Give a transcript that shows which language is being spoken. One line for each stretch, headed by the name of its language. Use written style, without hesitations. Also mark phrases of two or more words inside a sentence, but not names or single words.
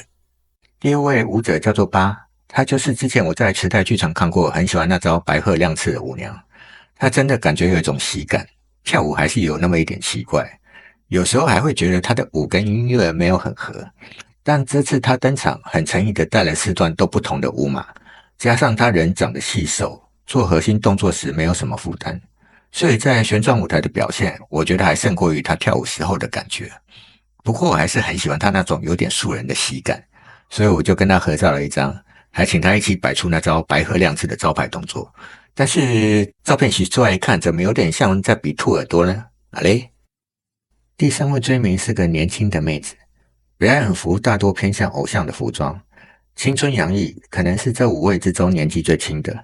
Chinese: 第2位舞者叫做八，她就是之前我在池袋劇場看過，很喜歡那招白鶴亮翅的舞娘。她真的感覺有一種喜感，跳舞還是有那麼一點奇怪，有時候還會覺得她的舞跟音樂沒有很合。但這次她登場，很誠意的帶了4段都不同的舞碼，加上她人長得細瘦，做核心動作時沒有什麼負擔。所以在旋轉舞台的表現，我覺得還勝過於他跳舞時候的感覺。不過我還是很喜歡他那種有點素人的喜感，所以我就跟他合照了一張，還請他一起擺出那招白鶴亮翅的招牌動作。但是照片洗出來一看，怎麼有點像在比兔耳朵呢？啊嘞！第3位追名是個年輕的妹子，表演服大多偏向偶像的服裝，青春洋溢，可能是這5位之中年紀最輕的。